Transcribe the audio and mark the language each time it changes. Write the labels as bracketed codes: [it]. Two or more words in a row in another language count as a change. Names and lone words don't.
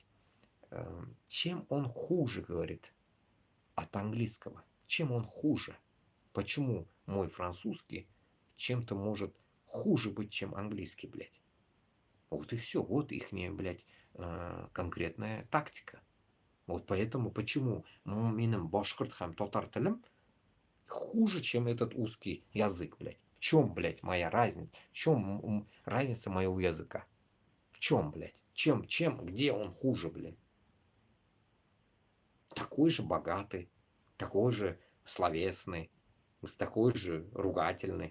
[ru] Чем он хуже, говорит, от английского? Чем он хуже? Почему мой французский чем-то может хуже быть, чем английский, блядь? Вот и все, вот их, блядь, конкретная тактика. Вот поэтому, почему [ba] минем башкорт хам татар телем [ru] хуже, чем этот узкий язык, блядь? В чем, блядь, моя разница? В чем разница моего языка? В чем, блядь? Чем, где он хуже, блядь? Такой же богатый, такой же словесный, такой же ругательный.